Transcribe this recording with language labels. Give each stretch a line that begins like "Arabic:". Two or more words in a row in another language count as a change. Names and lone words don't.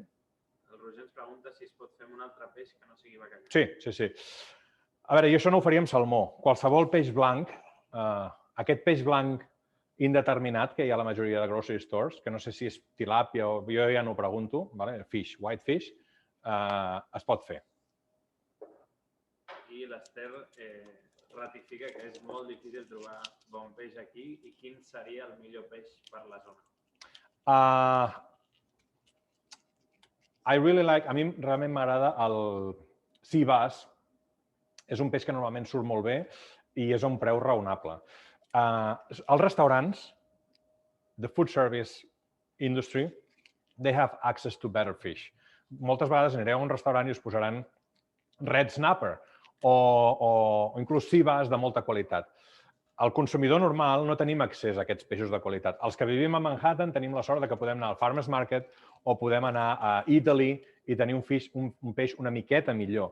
Catalan: El Roger ens pregunta si es pot fer un altre peix que no sigui bacallà. Sí. A veure, jo això no ho faria amb salmó. Qualsevol peix blanc, aquest peix blanc indeterminat que hi ha a la majoria de
English: grocery stores,
Catalan: que no sé si és tilàpia o jo ja no ho pregunto,
English: fish, white fish,
Catalan: es pot fer. I l'Ester ratifica que és molt difícil trobar bon peix aquí i quin seria el millor peix per la zona? A mi realment m'agrada el
English: sea bass.
Catalan: És un peix que normalment surt molt bé i és a un preu raonable. Els restaurants,
English: the food service industry, they have access to better fish.
Catalan: Moltes vegades anireu a un restaurant i us posaran
English: red snapper
Catalan: o inclús
English: sea bass
Catalan: de molta qualitat. El consumidor normal no tenim accés a aquests peixos de qualitat. Els que vivim a Manhattan tenim la sort que podem anar al Farmers Market o podem anar a Italy i tenir un peix una miqueta millor.